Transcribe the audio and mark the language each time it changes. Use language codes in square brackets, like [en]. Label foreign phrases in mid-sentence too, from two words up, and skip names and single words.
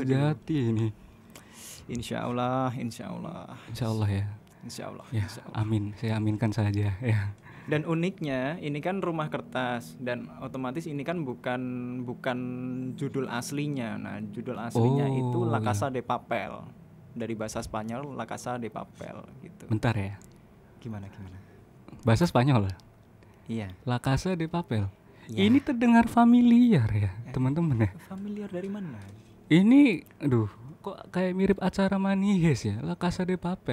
[id] sejati ini. Insya Allah, insya Allah, Insya Allah ya. insya Allah, Ya, insya Allah. amin. Saya aminkan saja ya. Dan uniknya ini kan rumah kertas dan otomatis ini kan bukan judul aslinya. Nah, judul aslinya Oh, itu La iya. Casa de Papel. Dari bahasa Spanyol La Casa de Papel gitu. Bentar ya. Gimana? Bahasa Spanyol. Iya. La Casa de Papel. Ya. Ini terdengar familiar ya, teman-teman ya. Familiar dari mana? Ini aduh, kok kayak mirip acara Manihes ya, La Casa de Papel.